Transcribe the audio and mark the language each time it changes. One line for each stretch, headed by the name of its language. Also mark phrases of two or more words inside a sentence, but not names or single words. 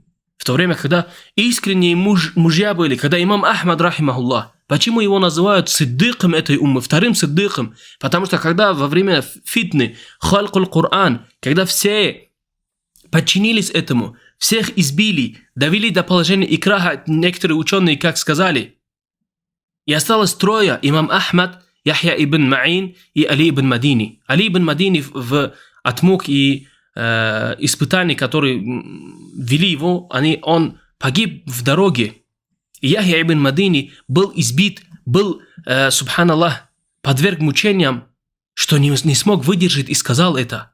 Russian: В то время, когда искренние мужья были, когда имам Ахмад, рахимахуллах, почему его называют сиддиком этой уммы, вторым сиддиком? Потому что когда во время фитны,
Arabic: خلق القرآن,
Russian: когда все подчинились этому, всех избили, довели до положения икраха, некоторые ученые как сказали, и осталось трое: имам Ахмад, Яхья ибн Ма'ин и Али ибн Мадини. Али ибн Мадини от мук и испытаний, которые вели его, он погиб в дороге. И Яхья ибн Мадини был избит, был, субханаллах, подверг мучениям, что не смог выдержать и сказал это.